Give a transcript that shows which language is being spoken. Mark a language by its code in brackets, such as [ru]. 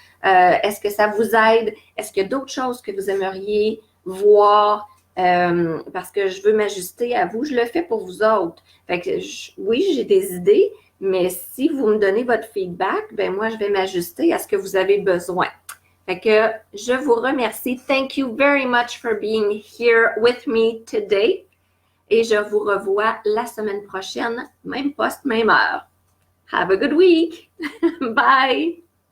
[fr] Est-ce que ça vous aide? Est-ce qu'il y a d'autres choses que vous aimeriez voir? Parce que je veux m'ajuster à vous. Je le fais pour vous autres. Fait que oui, j'ai des idées, mais si vous me donnez votre feedback, ben moi, je vais m'ajuster à ce que vous avez besoin. Fait que je vous remercie. [en] Thank you very much for being here with me today. [fr] Et je vous revois la semaine prochaine, même poste, même heure. [en] Have a good week. Bye.